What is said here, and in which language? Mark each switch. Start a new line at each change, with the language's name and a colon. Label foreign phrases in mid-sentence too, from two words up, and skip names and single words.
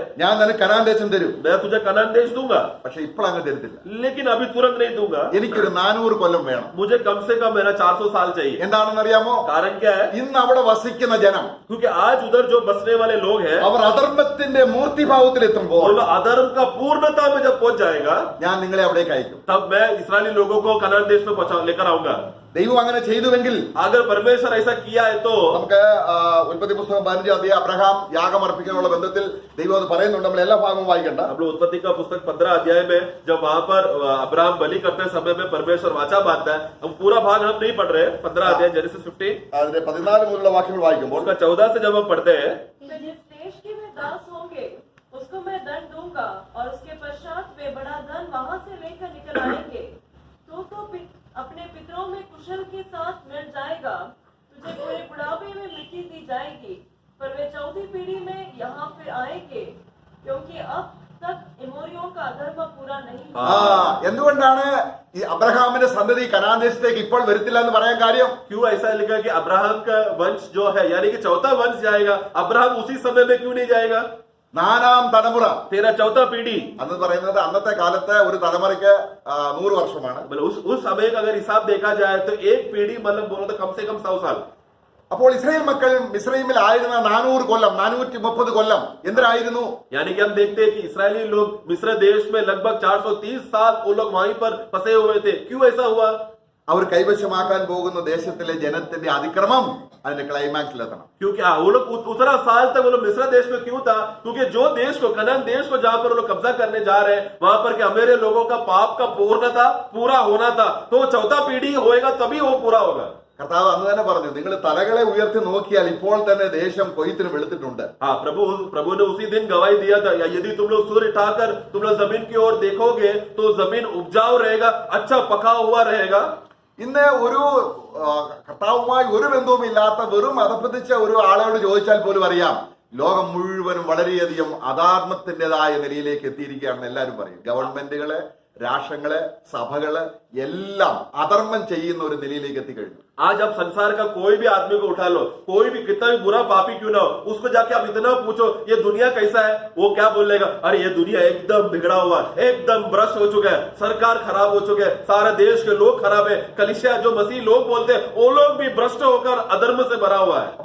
Malayalam: ഞാൻ നിനക്ക് കനാൻ ദേശം തരും,
Hindi: मैं तुझे कनान देश दूंगा,
Malayalam: പക്ഷെ ഇപ്പോൾ അങ്ങ് തരത്തില്ല,
Hindi: लेकिन अभी तुरंत नहीं दूंगा,
Malayalam: എനിക്കൊരു 400 കൊല്ലം വേണം.
Hindi: मुझे कम से कम मेरा 400 साल चाहिए.
Malayalam: എന്താണെന്ന് അറിയാമോ?
Hindi: कारण क्या है?
Malayalam: ഇന്ന് അവിടെ വസിക്കുന്ന ജനം
Hindi: क्योंकि आज उधर जो बसने वाले लोग हैं,
Malayalam: അവർ അധർമ്മത്തിന്റെ മൂർത്തിഭാവത്തിൽ എത്തുമ്പോൾ
Hindi: वो लोग अधर्म का पूर्णता में जब पहुंच जाएगा,
Malayalam: ഞാൻ നിങ്ങളെ അവിടേക്ക് അയക്കും.
Hindi: तब मैं इस्राएली लोगों को कनान देश में लेकर आऊंगा.
Malayalam: ദൈവം അങ്ങനെ ചെയ്തുവെങ്കിൽ
Hindi: अगर परमेश्वर ऐसा किया है तो
Malayalam: നമുക്ക് ഉൽപ്പത്തി പുസ്തകം 15 അധ്യായം അബ്രഹാം യാഗം അർപ്പിക്കാനുള്ള ബന്ധത്തിൽ ദൈവം അത് പറയുന്നുണ്ട്. നമ്മൾ എല്ലാ ഭാഗവും വായിക്കണ്ട.
Hindi: हम लोग उत्पत्ति का पुस्तक 15 अध्याय में जब वहां पर अब्राहम बलि करते समय में परमेश्वर वाचा बांधता है, हम पूरा भाग हम नहीं पढ़ रहे. 15 अध्याय जेनेसिस 15
Malayalam: അതിന്റെ 14 മുതലുള്ള വാക്യങ്ങൾ വായിക്കുമ്പോൾ
Hindi: उसका 14 से जब हम पढ़ते हैं, जिस देश के वे दास होंगे उसको मैं दंड दूंगा और उसके पश्चात वे बड़ा धन वहां से लेकर निकल आएंगे. तो अपने पितरों में कुशल के साथ मिल जाएगा. तुझे पूरे बुढ़ापे में मिट्टी दी जाएगी, पर वे चौथी पीढ़ी में यहाँ फिर आएंगे, क्योंकि अब तक एमोरियों का अधर्म पूरा नहीं हुआ.
Malayalam: എന്തുകൊണ്ടാണ് ഈ അബ്രഹാമിന്റെ സന്തതി കനാൻ ദേശത്തേക്ക് ഇപ്പോൾ വരത്തില്ല എന്ന് പറയാൻ കാര്യം?
Hindi: क्यों ऐसा लिखा कि अब्राहम का वंश जो है यानी कि चौथा वंश जाएगा, अब्राहम उसी समय में क्यों नहीं जाएगा?
Malayalam: 4ാം തലമുറ
Hindi: तेरा चौथा पीढ़ी,
Malayalam: അന്ന് പറയുന്നത് അന്നത്തെ കാലത്ത് ഒരു തലമുറയ്ക്ക് 100 വർഷമാണ്.
Hindi: मतलब उस समय का अगर हिसाब देखा जाए तो एक पीढ़ी मतलब बोलो तो कम से कम 100 साल.
Malayalam: അപ്പോൾ ഇസ്രായേൽ മക്കൾ മിസ്രൈമിൽ ആയിരുന്ന 400 കൊല്ലം 430 കൊല്ലം എന്തിനായിരുന്നു?
Hindi: यानी कि हम देखते हैं कि इस्राएली लोग मिस्र देश में लगभग 430 साल वो लोग वहीं पर फंसे हुए थे. क्यों ऐसा हुआ?
Malayalam: അവർ കൈവശമാക്കാൻ പോകുന്ന ദേശത്തിലെ ജനത്തിന്റെ അതിക്രമം അതിന്റെ ക്ലൈമാക്സിലെത്തണം.
Hindi: क्योंकि वो लोग उतना साल तक वो लोग मिस्र देश में क्यों था? क्योंकि जो देश को कनान देश को जहां पर वो लोग कब्जा करने जा रहे हैं, वहां पर क्या मेरे लोगों का पाप का पूर्णता पूरा होना था. तो चौथा पीढ़ी होएगा तभी वो पूरा होगा.
Malayalam: കർത്താവ് അന്ന് തന്നെ പറഞ്ഞു, നിങ്ങൾ തലകളെ ഉയർത്തി നോക്കിയാൽ ഇപ്പോൾ തന്നെ ദേശം കൊയ്ത്തിന് വെളുത്തിട്ടുണ്ട്.
Hindi: हाँ, प्रभु ने उसी दिन गवाही दिया था, यदि तुम लोग सूर्य उठाकर तुम लोग जमीन की ओर देखोगे तो जमीन उपजाऊ रहेगा, अच्छा पका हुआ रहेगा.
Malayalam: ഇന്ന് ഒരു കർത്താവുമായി ഒരു ബന്ധവും ഇല്ലാത്ത വെറും അധപ്പതിച്ച ഒരു ആളോട് ചോദിച്ചാൽ പോലും അറിയാം, ലോകം മുഴുവനും വളരെയധികം അധാർമ്മത്തിൻ്റെതായ നിലയിലേക്ക് എത്തിയിരിക്കുകയാണെന്ന് എല്ലാവരും പറയും. ഗവൺമെന്റുകള്, രാഷ്ട്രങ്ങള്, സഭകള് എല്ലാം അധർമ്മം ചെയ്യുന്ന ഒരു നിലയിലേക്ക് എത്തിക്കഴിഞ്ഞു.
Hindi: आज अब संसार का कोई भी आदमी को उठा लो, कोई भी कितना भी बुरा पापी क्यों ना हो, उसको जाके आप इतना पूछो ये दुनिया कैसा है, वो क्या बोलेगा? अरे ये दुनिया एकदम बिगड़ा हुआ है, एकदम भ्रष्ट हो चुका है, सरकार खराब हो चुके हैं, सारे देश के लोग खराब है, कलीसिया जो मसीह लोग बोलते हैं वो लोग भी भ्रष्ट होकर अधर्म से भरा हुआ है.